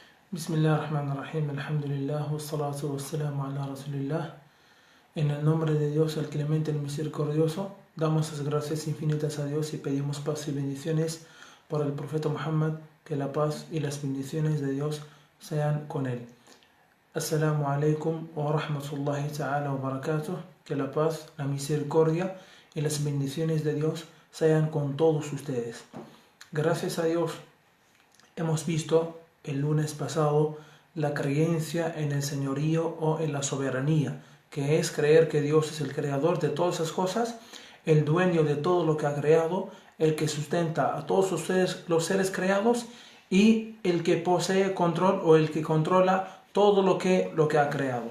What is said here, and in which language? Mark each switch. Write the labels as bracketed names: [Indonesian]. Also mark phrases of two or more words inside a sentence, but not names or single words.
[Arabic] بسم الله الرحمن الرحيم، الحمد لله، والصلاة والسلام على رسول الله. [Spanish] En el nombre de Dios, el clemente, el misericordioso, damos las gracias infinitas a Dios y pedimos paz y bendiciones por el profeta Muhammad, que la paz y las bendiciones de Dios sean con él. [Arabic] السلام عليكم ورحمة الله تعالى وبركاته. [Spanish] Que la paz, la misericordia y las bendiciones de Dios sean con todos ustedes. Gracias a Dios hemos visto el lunes pasado la creencia en el señorío o en la soberanía, que es creer que Dios es el creador de todas esas cosas, el dueño de todo lo que ha creado, el que sustenta a todos los seres creados y el que posee control o el que controla todo lo que ha creado.